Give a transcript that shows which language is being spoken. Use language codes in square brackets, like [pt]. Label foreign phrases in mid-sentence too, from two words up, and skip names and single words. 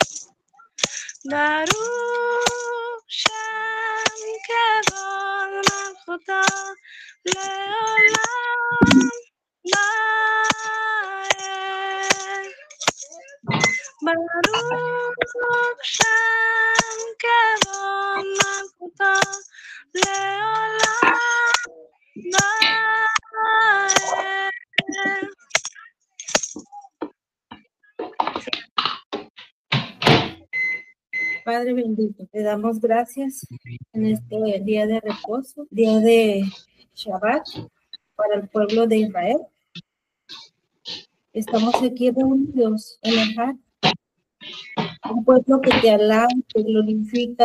[he] ברוך שם כבוד מלכותו לעולם ועד. ברוך שם כבוד מלכותו לעולם ועד. [es] Padre bendito, te damos gracias en este día de reposo, día de Shabbat para el pueblo de Israel. Estamos aquí reunidos en el Har, un pueblo que te alaba, te glorifica,